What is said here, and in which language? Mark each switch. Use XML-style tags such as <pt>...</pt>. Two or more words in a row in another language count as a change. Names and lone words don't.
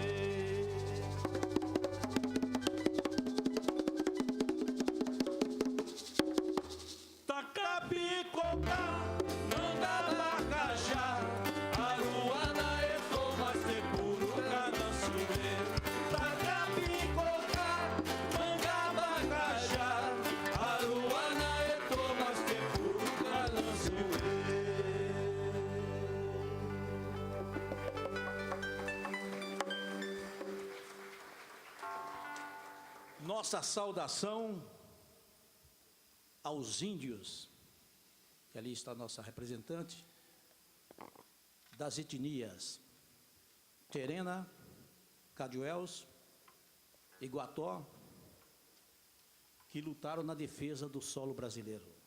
<pt>Tacapicocá, Mangabacajá. Aruana e Tomas Tepuru Canancio-ê, Tacapicocá, Mangabacajá. Aruana e Tomas Tepuru Canancio-ê. Nossa saudação aos índios, que ali está a nossa representante, das etnias Terena, Caduéus, Iguató, que lutaram na defesa do solo brasileiro.</pt>